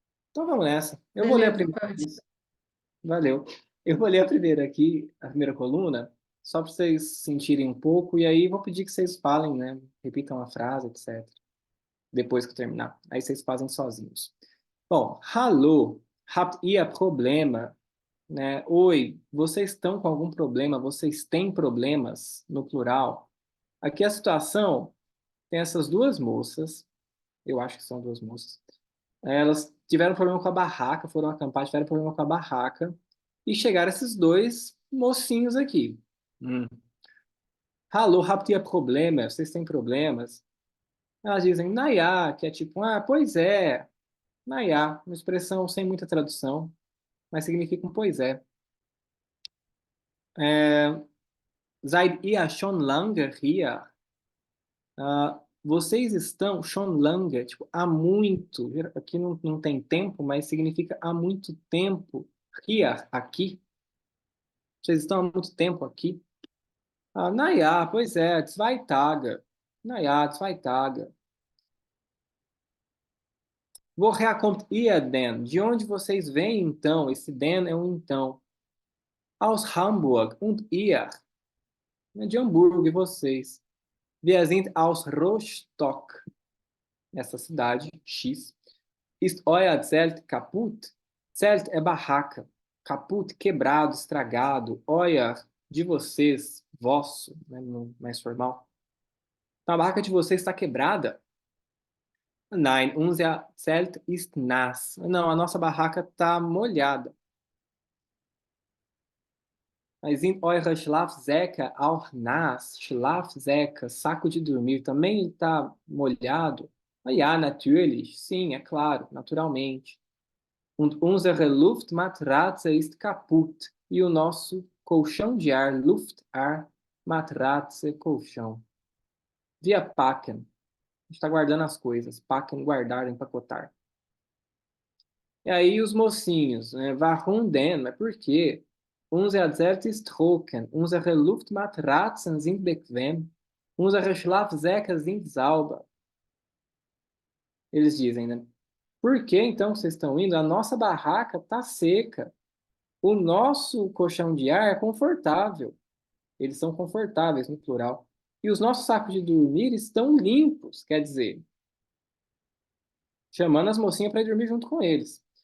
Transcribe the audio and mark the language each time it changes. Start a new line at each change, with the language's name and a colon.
Portuguese: Então vamos nessa. Eu vou ler a Beleza, primeira. pode. Valeu. Eu vou ler a primeira aqui, a primeira coluna, só para vocês sentirem um pouco, e aí vou pedir que vocês falem, né? Repitam a frase, etc. Depois que eu terminar. Aí vocês fazem sozinhos.
German: Bom, hallo, habt ihr Probleme?
Portuguese: Né? Oi, vocês estão com algum problema? Vocês têm problemas? No plural. Aqui a situação tem essas duas moças, eu acho que são duas moças. Elas tiveram problema com a barraca, foram acampar, tiveram problema com a barraca, e chegaram esses dois mocinhos aqui.
German: Hallo, habt ihr Probleme?
Portuguese: Vocês têm problemas? Elas dizem, naja, que é tipo, pois é. Naja, uma expressão sem muita tradução, mas significa um pois é.
German: Seid ihr schon lange hier?
Portuguese: Vocês estão
German: schon lange,
Portuguese: tipo, há muito. Aqui não tem tempo, mas significa há muito tempo. Hier, aqui. Vocês estão há muito tempo aqui?
German: Naja,
Portuguese: pois é,
German: 2 Tage. Naja, 2 Tage. Woher kommt ihr denn?
Portuguese: De onde vocês vêm, então? Esse denn é um então.
German: Aus Hamburg. Und ihr?
Portuguese: De Hamburgo, e vocês?
German: Wir sind aus Rostock.
Portuguese: Essa cidade, X.
German: Ist euer Zelt kaputt?
Portuguese: Zelt é barraca. Kaputt, quebrado, estragado. Euer, de vocês, vosso, né, mais formal. Então, a barraca de vocês está quebrada?
German: Nein, unser Zelt ist nass.
Portuguese: Não, a nossa barraca está molhada.
German: Mas sind eure Schlafsäcke auch nass?
Portuguese: Schlafsäcke, saco de dormir, também está molhado?
German: Ja, natürlich.
Portuguese: Sim, é claro, naturalmente.
German: Und unsere Luftmatratze ist kaputt.
Portuguese: E o nosso colchão de ar, Luft, ar, Matratze, colchão.
German: Wir packen.
Portuguese: A gente está guardando as coisas. Packen, guardar, empacotar. E aí os mocinhos, né?
German: Warum denn?
Portuguese: Mas por quê?
German: Unser Zelt ist trocken. Unsere Luftmatratzen sind bequem. Unsere Schlafsäcke sind sauber.
Portuguese: Eles dizem, né? Por que então vocês estão indo? A nossa barraca tá seca. O nosso colchão de ar é confortável. Eles são confortáveis, no plural. E os nossos sacos de dormir estão limpos, quer dizer, chamando as mocinhas para ir dormir junto com eles.